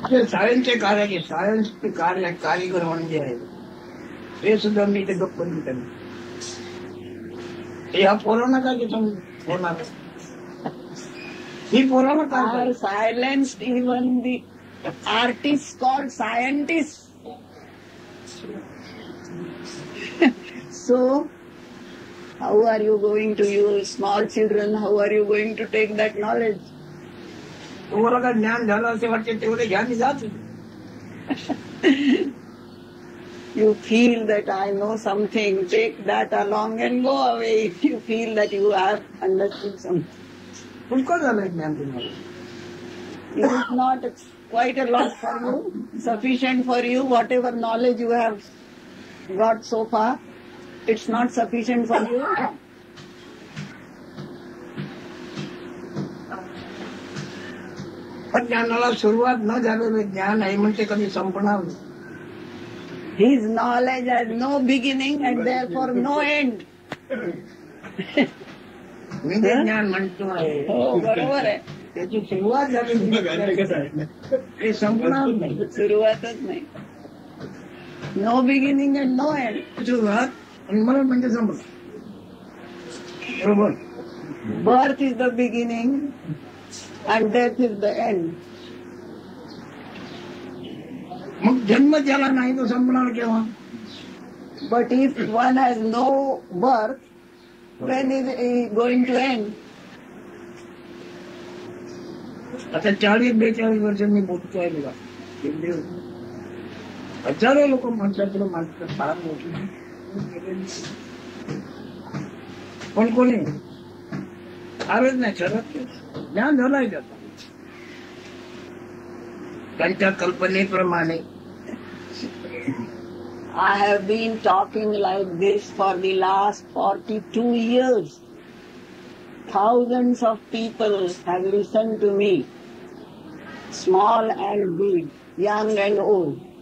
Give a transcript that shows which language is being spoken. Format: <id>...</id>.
<mr>सायन्सचे कार्य सायन्सचे कारीगर म्हणजे आहे हे सुद्धा मी ते गप्प त्यांना ह्या पोरांना काय होणार. ही पोरांना काय</mr> <en>Are silenced even the artists called scientists. So, how are you going to use small children? How are you going to take that knowledge?</en> <mr>तुम्हाला काय ज्ञान झालं असे वाटते तेवढे ज्ञान जात.</mr> <en>You feel that I know something, take that along and go away if you feel that you have understood something.</en> <mr>पुष्कळ झालंय ज्ञान तुम्हाला.</mr> <en>Is it not quite a lot for you? Sufficient for you, whatever knowledge you have got so far? It's not sufficient for you?</en> <mr>पण ज्ञानाला सुरुवात न झालेलं ज्ञान आहे म्हणजे कधी संपणार नाही.</mr> <en>His knowledge has no beginning and therefore no end.</en> <mr>मी जे ज्ञान म्हणतो आहे हो, बरोबर आहे. त्याची सुरुवात झाली ते संपणार नाही. सुरुवातच नाही.</mr> <en>No beginning and no end.</en> <mr>सुरुवात आणि मरण म्हणजे संपलं. बरोबर.</mr> <en>Birth is the beginning and death is the end.</en> <mr>मग जन्म ज्याला नाही तो संपणार केव्हा?</mr> <en>But if one has no birth, when is he going to end?</en> <mr>आता 40-42 वर्ष मी बोलतोय बघा. हजारो लोक म्हणतात माणसं फार मोठी, पण कोणी फारच नाही ठरत. ज्ञान झालंय त्याचा त्यांच्या कल्पनेप्रमाणे.</mr> <en>I have been talking like this for the last 42 years. Thousands of people have listened to me, small and big, young and old.</en>